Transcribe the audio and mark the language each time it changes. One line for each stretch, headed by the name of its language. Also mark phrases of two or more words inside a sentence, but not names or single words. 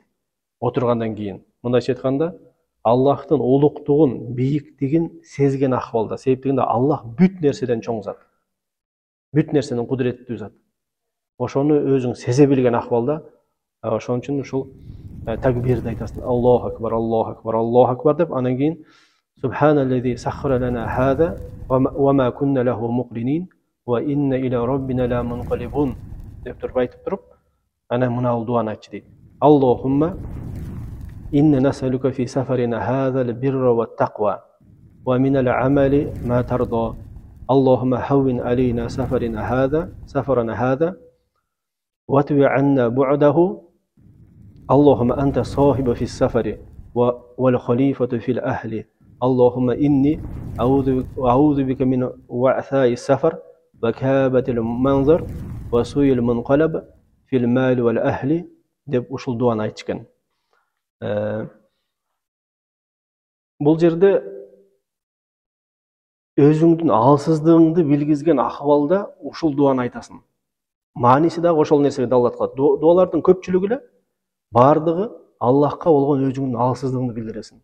Kyrgyz: Отургандан кийин мындайча айтканда, Аллахтын улуктугун, бийиктигин сезген акыбалда. Себеп дегенде Аллах бүт нерседен чоң зат. Бүт нерседен кудуреттүү зат. Ошону өзүң сезе билген акыбалда, ошон үчүн ушул такбирди айтасың.
Arabic: الله أكبر الله أكبر الله أكبر
Kyrgyz: деп, анан кийин
Arabic: سبحان الذي سخر لنا هذا وما كنا له مقرنين وإنا إلى ربنا لمنقلبون
Kyrgyz: деп туруп айтып туруп, анан мына дуаны айтчу дейт.
Arabic: اللهم إنا نسألك في سفرنا هذا البر والتقوى ومن العمل ما ترضى. اللهم هون علينا سفرنا هذا واطو عنا بعده. اللهم أنت الصاحب في السفر والخليفة في الأهل. اللهم إني أعوذ بك من وعثاء السفر وكآبة المنظر وسوء المنقلب في المال والأهل
Kyrgyz: деп ушул дуаны айтышкан. Бул жерде өзүңдүн алсыздыгыңды билгизген акыбалда ушул дуаны айтасың. Мааниси дагы ошол нерсеге далат кылат. Дуалардын көпчүлүгү эле бардыгы Аллахка болгон өзүңдүн алсыздыгыңды билдиресиң.